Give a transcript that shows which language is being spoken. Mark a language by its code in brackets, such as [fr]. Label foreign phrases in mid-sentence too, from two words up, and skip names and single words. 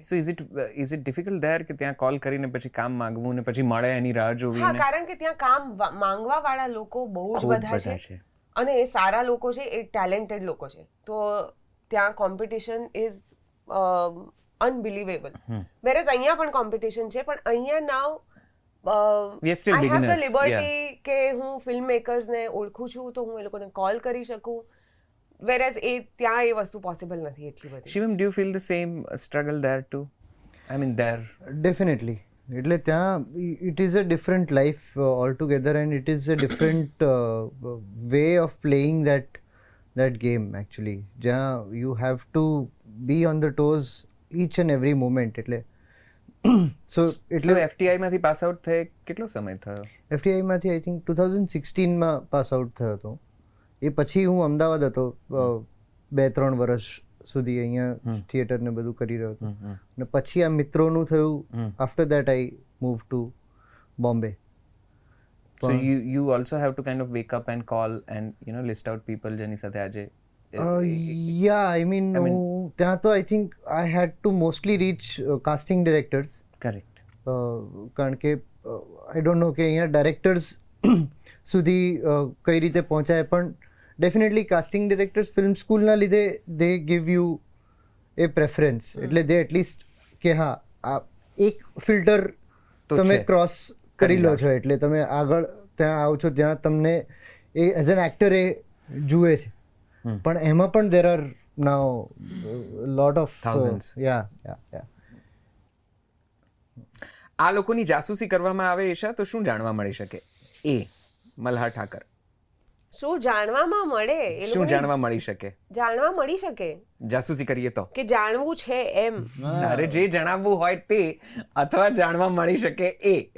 [en] So is it difficult there [gu] કે ત્યાં કોલ કરીને પછી કામ માંગવું ને પછી મળે એની રાહ જોવી? હા, કારણ કે ત્યાં કામ માંગવા વાળા લોકો બહુ જ બધા છે અને એ સારા લોકો છે, એ ટેલેન્ટેડ લોકો છે, તો ત્યાં [en] competition is unbelievable. [gu] વેરએઝ અહીંયા પણ કોમ્પિટિશન છે, પણ અહીંયા નાવ [en] We are still I have the beginners, [gu] liberty કે હું ફિલ્મ મેકર્સને ઓળખું છું તો હું એ લોકોને કોલ કરી શકું, વેરએઝ ત્યાં એ વસ્તુ પોસિબલ નથી એટલી બધી. [en] Shivam, do you feel the same struggle there too? I mean, there. Definitely. [gu] એટલે ત્યાં [en] it is a different life altogether, and it is a different way of playing that game actually. જ્યાં you have to be on the toes each and every moment. [gu] એટલે So FTI માંથી [en] pass out [gu] થઈ કેટલો સમય થયો? FTI માંથી [en] I think [gu] 2016 માં [en] pass out [gu] થયો હતો. એ પછી હું અમદાવાદ હતો 2-3 વર્ષ સુધી, અહીંયા થિયેટર ને બધું કરી રહ્યો હતો, અને પછી આ મિત્રોનું થયું. [en] After that I move to Bombay. So you also have to kind of wake up and call and list out people [gu] જેની સાથે આજે [en] Yeah, I mean, [gu] ત્યાં તો [en] I think I had to mostly reach casting directors. [gu] કરેક્ટ. કારણ કે [en] I don't know [gu] કે અહીંયા ડાયરેક્ટર્સ સુધી કઈ રીતે પહોંચાય, પણ [en] definitely casting directors [gu] ફિલ્મ સ્કૂલના લીધે [en] they give you a preference. [gu] એટલે [en] they atleast [gu] કે હા આ એક ફિલ્ટર તમે ક્રોસ કરી લો છો, એટલે તમે આગળ ત્યાં આવો છો, ત્યાં તમને એ [en] as an actor [gu] એ જુએ છે. પણ એમાં પણ [en] there are now lot of thousands. yeah. [gu] આ લોકોની જાસૂસી કરવામાં આવે ઈશા તો શું જાણવા મળી શકે? એ મલ્હાર ઠાકર, શું જાણવામાં મળે? શું જાણવા મળી શકે? જાણવા મળી શકે જાસૂસી કરીએ તો કે જાણવું છે એમ. અરે જે જણાવવું હોય તે, અથવા જાણવા મળી શકે એ.